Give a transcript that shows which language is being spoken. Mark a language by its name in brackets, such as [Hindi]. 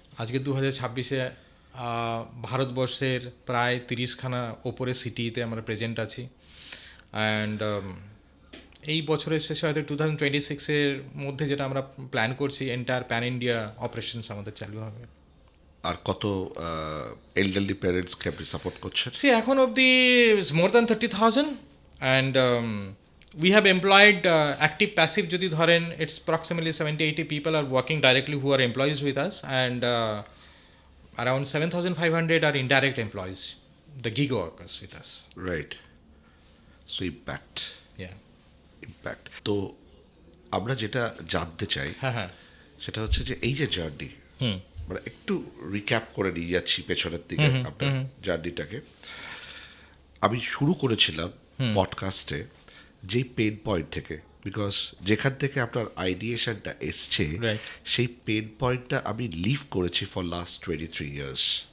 [Bangla] আজকে 2026-এ ভারতবর্ষের প্রায় 30খানা ওপরে সিটিতে আমরা প্রেজেন্ট আছি। অ্যান্ড এই বছরের শেষে হয়তো 2026-এর মধ্যে যেটা আমরা প্ল্যান করছি, এন্টায়ার প্যান ইন্ডিয়া অপারেশনস আমাদের চালু হবে। আর কত এল্ডারলি প্যারেন্টসকে আপনি সাপোর্ট করছেন? [English] সে এখন অবধি more than 30,000 and we have employed active passive [Bangla] যদি ধরেন, [English] it's approximately 70-80 people are working directly who are employees with us, and around 7,500 are indirect employees, the gig workers with us. Right. So impact. Yeah. Impact. [Bangla] তো আমরা যেটা জানতে চাই সেটা হচ্ছে যে এই যে জার্নি, মানে একটু রিক্যাপ করে নিয়ে যাচ্ছি পেছনের দিকে আপনার জার্নিটাকে। আমি শুরু করেছিলাম পডকাস্টে যেই পেন পয়েন্ট থেকে, বিকজ যেখান থেকে আপনার আইডিয়েশনটা এসছে, সেই পেন পয়েন্টটা আমি লিভ করেছি [English] For last 23 years.